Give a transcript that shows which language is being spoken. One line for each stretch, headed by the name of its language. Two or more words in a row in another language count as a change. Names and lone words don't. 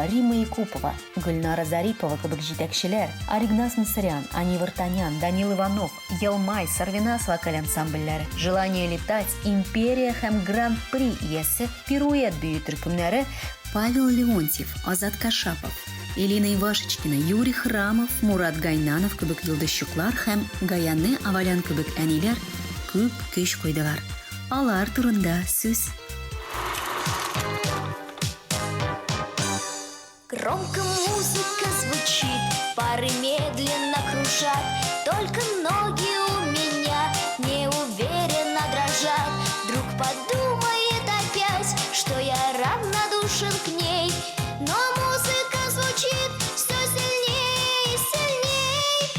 Tatar: Рима Якупова, Гөлнара Зарипова кебек җитәкчеләр, Аригнас Мисарян, Ани Вартанян, Данил Иванов, Елмай, Сарвинас вокаль ансамбльләре, Желание летать, Империя һәм Гран-при иясе, Пируэт бию төркемнәре, Павел Леонтьев, Азат Кашапов, Элина Ивашечкина, Юрий Храмов, Мурат Гайнанов кебек йолдызчыклар һәм Гаяны Авалян кебек әниләр күп көч куйдылар. Алар турында сүз.
Russian: Громко музыка звучит, пары медленно кружат, только ноги у меня неуверенно дрожат. Вдруг подумает опять, что я равнодушен к ней, но музыка звучит все сильнее и сильней.